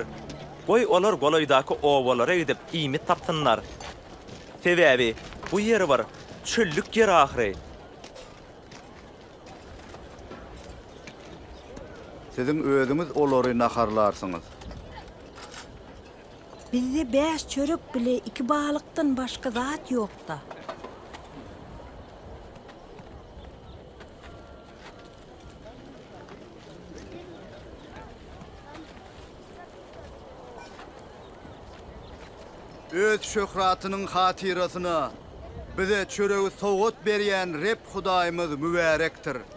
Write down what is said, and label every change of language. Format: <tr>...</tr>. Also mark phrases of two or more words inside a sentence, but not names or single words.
<tk>Goý olar golaýdaky owalara gidip iýmit tapsynlar. Sebäbi bu ýeri bar, çöllük ýer ahyry. Sizin özüňiz olary naharlarsyňyz. Bizde 5 çörek bile 2 balıktan başka zat ýokda. Öz şöhratynyň hatirasyna bize çöregi sowgat berýän Rep Hudaýymyz mübarekdir.</tk>